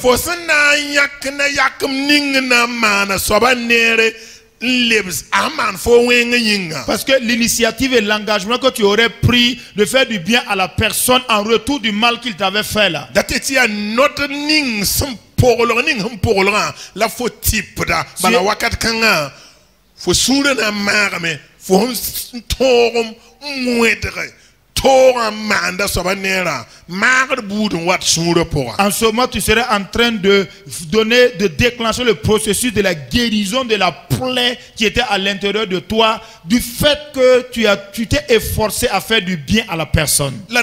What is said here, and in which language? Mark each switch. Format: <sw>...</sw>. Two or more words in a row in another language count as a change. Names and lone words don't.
<fr>Parce que l'initiative et l'engagement que tu aurais pris de faire du bien à la personne en retour du mal qu'il t'avait fait là,</fr> <mos>pogolo ning hum pogolo la fo tipda bala wakat kanga fo sura na magame fo hum torum mwedre tora manda sobanera magre boudon wat sura pora.</mos> <fr>En ce moment, tu serais en train de donner, de déclencher le processus de la guérison de la plaie qui était à l'intérieur de toi, du fait que tu t'es efforcé à faire du bien à la personne.</fr>